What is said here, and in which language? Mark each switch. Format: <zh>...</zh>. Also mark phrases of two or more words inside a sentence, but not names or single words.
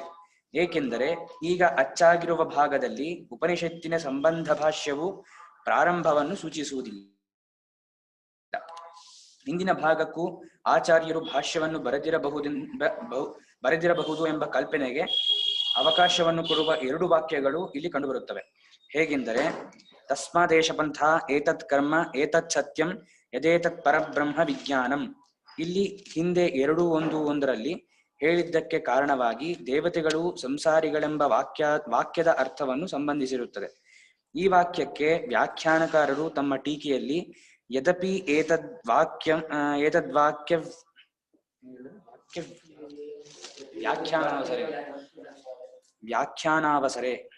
<kn>ಏಕೆಂದರೆ ಈಗ ಅಚ್ಚಾಗಿರುವ ಭಾಗದಲ್ಲಿ ಉಪನಿಷತ್ತಿನ ಸಂಬಂಧ ಭಾಷ್ಯವು ಪ್ರಾರಂಭವನ್ನು ಸೂಚಿಸುವುದಿಲ್ಲ. ಹಿಂದಿನ ಭಾಗಕ್ಕೂ ಆಚಾರ್ಯರು ಭಾಷ್ಯವನ್ನು ಬರೆದಿರಬಹುದು ಎಂಬ ಕಲ್ಪನೆಗೆ ಅವಕಾಶವನ್ನು ಕೊಡುವ 2 ವಾಕ್ಯಗಳು ಇಲ್ಲಿ ಕಂಡುಬರುತ್ತವೆ.</kn> <sa>ಹೇಗೆಂದರೆ, ತಸ್ಮಾದೇಶಪಂಥ ಏತತ್ ಕರ್ಮ ಏತತ್ ಸತ್ಯಂ ಯದೇತತ್ ಪರಬ್ರಹ್ಮ ವಿಜ್ಞಾನಂ.</sa> <kn>ಇಲ್ಲಿ ಹಿಂದೆ 2:1 ಹೇಳಿದ್ದಕ್ಕೆ ಕಾರಣವಾಗಿ ದೇವತೆಗಳು ಸಂಸಾರಿಗಳೆಂಬ ವಾಕ್ಯದ ಅರ್ಥವನ್ನು ಸಂಬಂಧಿಸಿರುತ್ತದೆ. ಈ ವಾಕ್ಯಕ್ಕೆ ವ್ಯಾಖ್ಯಾನಕಾರರು ತಮ್ಮ ಟೀಕೆಯಲ್ಲಿ</kn> <sa>ಯದಪಿ ವ್ಯಾಖ್ಯಾನಾವಸರೆ</sa>